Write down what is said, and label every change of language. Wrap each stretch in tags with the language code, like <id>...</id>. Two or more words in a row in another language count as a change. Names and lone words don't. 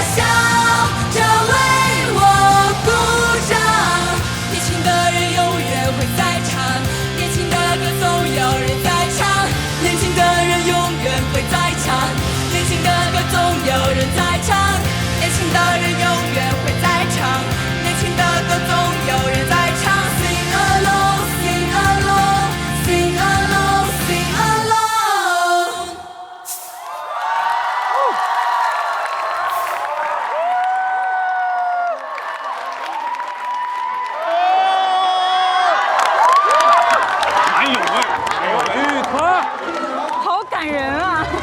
<zh>笑着为我鼓掌，年轻的人永远会在场，年轻的歌总有人在唱，年轻的人永远会在场，年轻的歌总有人在唱，年轻的人永远会在场，年轻的歌总有人在唱。</zh> <en>Sing along, sing along, sing along, sing along。</en> <zh>还有味，玉科，好感人啊！</zh>